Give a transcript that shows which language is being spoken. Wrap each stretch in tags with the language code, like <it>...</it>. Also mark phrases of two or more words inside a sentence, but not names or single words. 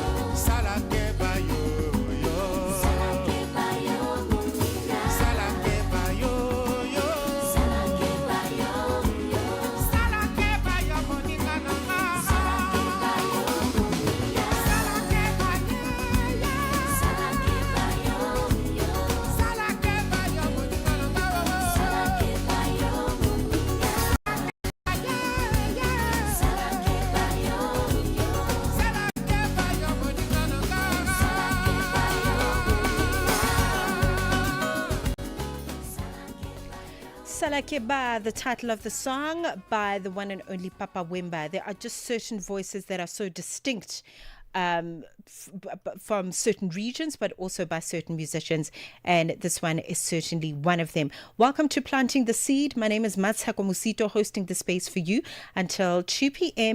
<ln>salake bayo yo salake bayo moninga salake bayo yo salake bayo yo salake bayo moninga na nga salake bayo moninga salake bayo yo salake bayo yo salake bayo moninga na nga salake bayo moninga</ln> <en>Salakeba, the title of the song by the one and only Papa Wemba. There are just certain voices that are so distinct from certain regions, but also by certain musicians, and this one is certainly one of them. Welcome to Planting the Seed. My name is Mmatsheko Mosito, hosting the space for you until 2 p.m.</en>